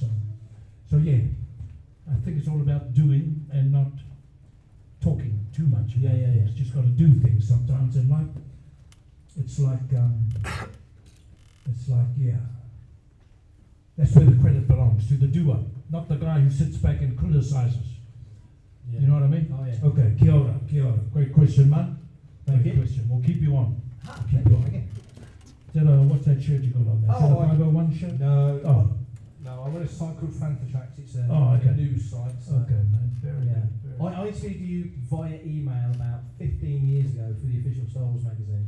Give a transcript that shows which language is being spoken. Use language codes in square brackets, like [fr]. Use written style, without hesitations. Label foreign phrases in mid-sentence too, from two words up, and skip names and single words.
[en] So yeah, I think it's all about doing and not talking too much. Yeah. It's just got to do things sometimes in life. It's like that's where the credit belongs, to the doer, not the guy who sits back and criticizes. Yeah. You know what I mean? Oh yeah. [mi] Okay, kia ora. [en] Great question, man. Great question. We'll keep you on. Keep you on. Okay. Is that what's that shirt you got on there? Is that a 501 shirt? No. Oh. No, I run a site called Fantha Tracks. It's a news site. So Okay, man. Very yeah. good. I interviewed you via email about 15 years ago for the official Star Wars magazine.